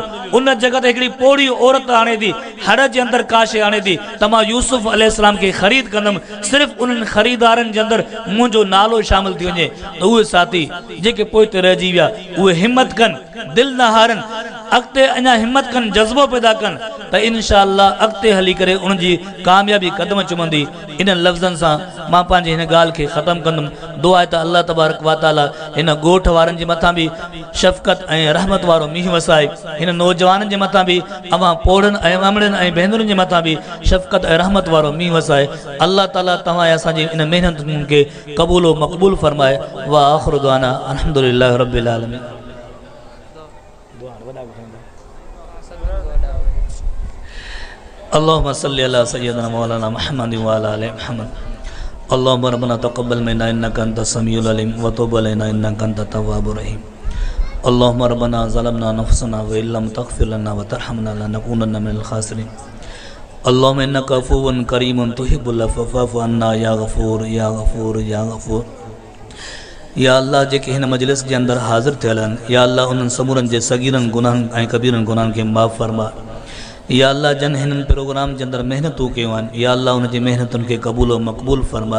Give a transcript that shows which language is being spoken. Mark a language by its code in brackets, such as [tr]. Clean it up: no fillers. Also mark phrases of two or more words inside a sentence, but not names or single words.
[sd] उन जगह ते हिकिड़ी पोड़ी औरत आणे थी, हड़ जे अंदरि काशे आणे थी त मां यूसुफ अलैहिस्सलाम खे ख़रीद कंदुमि, सिर्फ़ु उन्हनि ख़रीदारनि जे अंदरि मुंहिंजो नालो शामिल थी वञे। त उहे साथी जेके पोइते रहिजी विया उहे हिमत कनि, दिलि न हारनि, अॻिते अञा हिमत कनि, जज़्बो पैदा कनि त [ar] إن شاء الله [sd] अॻिते हली करे उनजी कामयाबी क़दम चुमंदी। इन लफ़्ज़नि सां मां पंहिंजी हिन ॻाल्हि खे ख़तमु कंदुमि। दुआ आहे त [ar] الله تبارك وتعالى [sd] हिन ॻोठ वारनि जे मथां बि शफ़क़त ऐं रहमत वारो मींहुं वसाए, हिन नौजवाननि जे मथां बि अवां पोड़नि ऐं अमड़नि ऐं भेनरुनि जे मथां बि शफ़क़त ऐं रहमत वारो मींहुं वसाए। अल्लाह ताला तव्हां ऐं असांजी इन महिनतुनि खे क़बूल व मक़बूल फ़रमाए। [ar] وآخر دعوانا الحمد لله رب العالمين. اللهم صل على سيدنا مولانا محمد وعلى آل محمد. اللهم ربنا تقبل منا إنك أنت السميع العليم وتب علينا إنك أنت التواب الرحيم. اللهم ربنا ظلمنا أنفسنا وإن لم تغفر لنا وترحمنا لنكونن من الخاسرين. اللهم إنك عفو كريم تحب العفو فاعف عنا يا غفور يا غفور يا غفور. [sd] या अल्लाह जेके हिन मजलिस जे अंदरि हाज़िर थियल आहिनि, या अल्लाह उन्हनि समूरनि जे सगीरनि गुनाहनि ऐं कबीरनि गुनाहनि खे माफ़ फरमा। या अल्लाह जन हिननि प्रोग्राम जे अंदरि महिनतूं कयूं आहिनि, या अल्लाह उन जी महिनतुनि खे क़बूल व मक़बूल फरमाए।